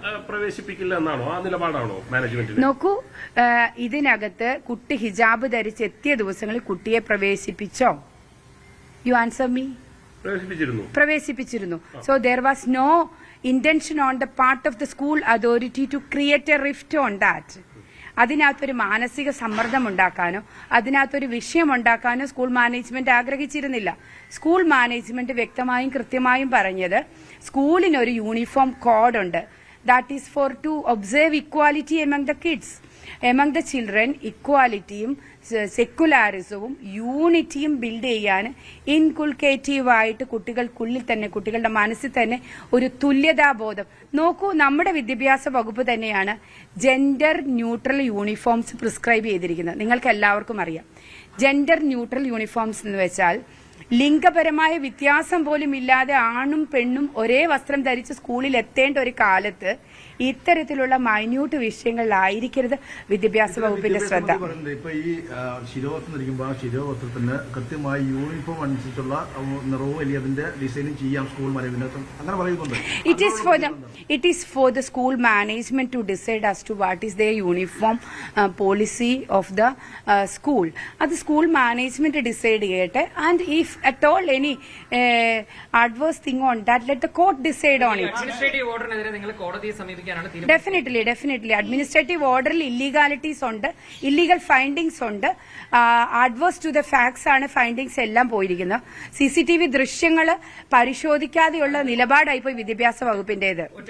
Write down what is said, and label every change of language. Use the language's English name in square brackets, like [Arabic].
[Malayalam] പ്രവേശിപ്പിക്കില്ല എന്നാണോ ആ നിലപാടാണോ മാനേജ്മെന്റ്? നോക്കൂ, ഇതിനകത്ത് കുട്ടി ഹിജാബ് ധരിച്ച് എത്തിയ ദിവസങ്ങളിൽ കുട്ടിയെ പ്രവേശിപ്പിച്ചോ? [English] You answer me. [Malayalam] പ്രവേശിപ്പിച്ചിരുന്നു. [English] So there was no intention on the part of the school authority to create a rift on that. [Malayalam] അതിനകത്തൊരു മാനസിക സമ്മർദ്ദം ഉണ്ടാക്കാനോ അതിനകത്തൊരു വിഷയം ഉണ്ടാക്കാനോ സ്കൂൾ മാനേജ്മെന്റ് ആഗ്രഹിച്ചിരുന്നില്ല. സ്കൂൾ മാനേജ്മെന്റ് വ്യക്തമായും കൃത്യമായും പറഞ്ഞത് സ്കൂളിനൊരു uniform കോഡുണ്ട്. [English] That is for to observe equality among the kids, among the children. [Malayalam] ഇക്വാലിറ്റിയും സെക്കുലാരിസവും യൂണിറ്റിയും build ചെയ്യാൻ ഇൻകുൾക്കേറ്റീവായിട്ട് കുട്ടികൾക്കുള്ളിൽ തന്നെ, കുട്ടികളുടെ മനസ്സിൽ തന്നെ ഒരു തുല്യതാബോധം. നോക്കൂ, നമ്മുടെ വിദ്യാഭ്യാസ വകുപ്പ് തന്നെയാണ് ജെൻഡർ ന്യൂട്രൽ യൂണിഫോംസ് പ്രിസ്ക്രൈബ് ചെയ്തിരിക്കുന്നത്. നിങ്ങൾക്ക് എല്ലാവർക്കും അറിയാം. ജെൻഡർ ന്യൂട്രൽ യൂണിഫോംസ് എന്ന് വെച്ചാൽ ലിംഗപരമായ വ്യത്യാസം പോലും ഇല്ലാതെ ആണും പെണ്ണും ഒരേ വസ്ത്രം ധരിച്ച് സ്കൂളിൽ എത്തേണ്ട ഒരു കാലത്ത് ഇത്തരത്തിലുള്ള മൈന്യൂട്ട് വിഷയങ്ങളിലായിരിക്കരുത് വിദ്യാഭ്യാസ വകുപ്പിന്റെ ശ്രദ്ധ. ഇപ്പൊ ഈ ശിരോവസ്ത്രം ധരിക്കുമ്പോൾ ആ ശിരോവസ്ത്രത്തിന് കൃത്യമായി യൂണിഫോം അനുസരിച്ചുള്ള നിറവും അല്ലെങ്കിൽ അതിന്റെ ഡിസൈനും ചെയ്യാം സ്കൂൾ മാനേജ്മെന്റ് അങ്ങനെ പറയുന്നുണ്ട്. [English] It is for the school management to decide as to what is their uniform policy of the school. [Malayalam] അത് സ്കൂൾ മാനേജ്മെന്റ് ഡിസൈഡ് ചെയ്യട്ടെ. [English] And if at all any adverse thing on that, let the court decide on it. [Malayalam] Administrative ഓർഡറിനെതിരെ നിങ്ങൾ കോടതിയെ സമീപിക്കാനാണ് definitely administrative ഓർഡറിൽ ഇല്ലീഗാലിറ്റീസ് ഉണ്ട്, illegal findings ഉണ്ട്. [English] adverse to the facts [Malayalam] ആണ് findings എല്ലാം പോയിരിക്കുന്നത്. CCTV ദൃശ്യങ്ങൾ പരിശോധിക്കാതെയുള്ള നിലപാടായി പോയി വിദ്യാഭ്യാസ വകുപ്പിന്റേത്.